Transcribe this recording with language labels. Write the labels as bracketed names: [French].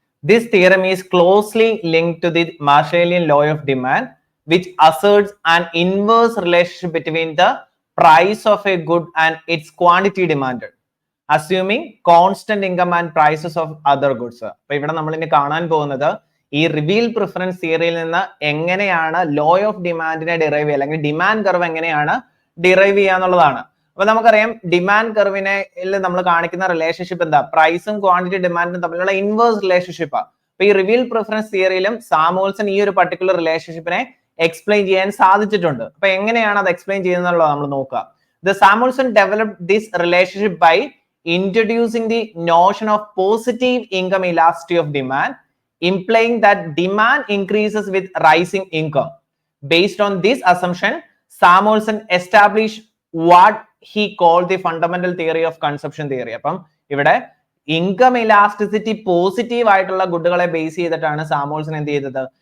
[English] This theorem is closely linked to the Marshallian law of demand, which asserts an inverse relationship between the price of a good and its quantity demanded, assuming constant income and prices of other goods. [Malayalam] അപ്പോൾ ഇവിടെ നമ്മൾ ഇനി കാണാൻ പോകുന്നത് ഈ revealed preference തിയറിയിൽ നിന്ന് എങ്ങനെയാണ് ലോ ഓഫ് ഡിമാൻഡിനെ ഡിറൈവ് ചെയ്യുക, അല്ലെങ്കിൽ ഡിമാൻഡ് കർവ് എങ്ങനെയാണ് ഡിറൈവ് ചെയ്യുക എന്നുള്ളതാണ്. അപ്പൊ നമുക്കറിയാം ഡിമാൻഡ് കർവിനെ നമ്മൾ കാണിക്കുന്ന റിലേഷൻഷിപ്പ് എന്താ? പ്രൈസും ക്വാണ്ടിറ്റി ഡിമാൻഡും തമ്മിലുള്ള ഇൻവേഴ്സ് റിലേഷൻഷിപ്പാണ്. അപ്പൊ ഈ റിവീൽഡ് പ്രിഫറൻസ് തിയറിയിലും സാമുവൽസൺ ഈ ഒരു പർട്ടിക്കുലർ റിലേഷൻഷിപ്പിനെ എക്സ്പ്ലെയിൻ ചെയ്യാൻ സാധിച്ചിട്ടുണ്ട്. അപ്പൊ എങ്ങനെയാണ് അത് എക്സ്പ്ലെയിൻ ചെയ്യുന്നുള്ളത് നമ്മൾ നോക്കുക. [English] The Samuelson developed this relationship by introducing the notion of positive income elasticity of demand, implying that demand increases with rising income. Based on this assumption, Samuelson established what he called the fundamental theory of consumption theory. [Malayalam] അപ്പം ഇവിടെ income elasticity positive ആയിട്ടുള്ള ഗുഡുകളെ base ചെയ്തിട്ടാണ് Samuelson എന്ത് ചെയ്തത്?